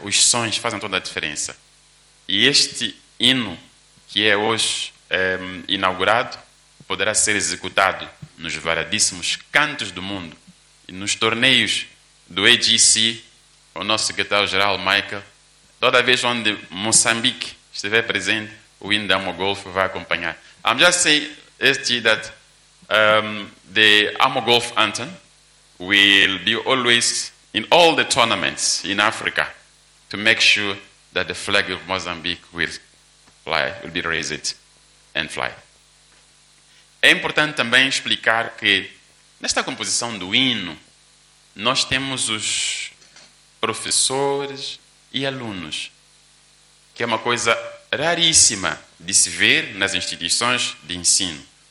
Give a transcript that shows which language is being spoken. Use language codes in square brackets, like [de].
[pt] Os sons fazem toda a diferença. E este hino que é hoje inaugurado poderá ser executado nos variadíssimos cantos do mundo. E nos torneios do AGC, o nosso secretário-geral Michael, toda vez onde Moçambique estiver presente, o hino da Amogolf vai acompanhar. [en] I'm just saying that the Amogolf anthem will be always in all the tournaments in Africa to make sure that the flag of Mozambique will fly, will be raised and fly. [pt] É importante também explicar que nesta composição do hino, nós temos os professores e alunos, que é uma coisa raríssima de se ver nas instituições de ensino.